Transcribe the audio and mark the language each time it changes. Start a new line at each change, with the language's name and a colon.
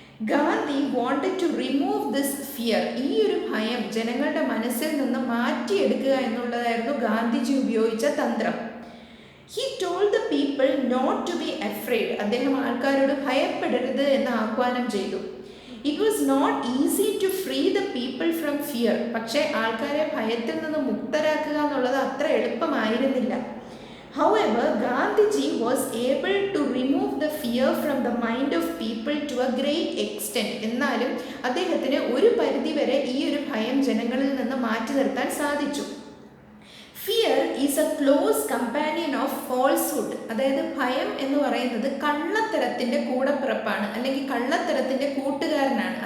English: Gandhi wanted to remove this fear,
Malayalam: ഈ ഒരു ഭയം ജനങ്ങളുടെ മനസ്സിൽ നിന്ന് മാറ്റിയെടുക്കുക എന്നുള്ളതായിരുന്നു ഗാന്ധിജി ഉപയോഗിച്ച തന്ത്രം.
English: he told the people not to be afraid,
Malayalam: അദ്ദേഹം ആൾക്കാരോട് ഭയപ്പെടരുത് എന്ന് ആഹ്വാനം ചെയ്തു.
English: it was not easy to free the people from fear,
Malayalam: പക്ഷേ ആൾക്കാരെ ഭയത്തിൽ നിന്ന് മുക്തരാക്കുക എന്നുള്ളത് അത്ര എളുപ്പമായിരുന്നില്ല.
English: However, Gandhiji was able to remove the fear from the mind of people to a great extent.
Malayalam: എന്നാലും അദ്ദേഹത്തിന് ഒരു പരിധിവരെ ഈ ഒരു ഭയം ജനങ്ങളിൽ നിന്ന് മാറ്റി നിർത്താൻ സാധിച്ചു.
English: fear is a close companion of falsehood,
Malayalam: അതായത് ഭയം എന്ന് പറയുന്നത് കള്ളത്തരത്തിൻ്റെ കൂടപ്പിറപ്പാണ്, അല്ലെങ്കിൽ കള്ളത്തരത്തിൻ്റെ കൂട്ടുകാരനാണ്.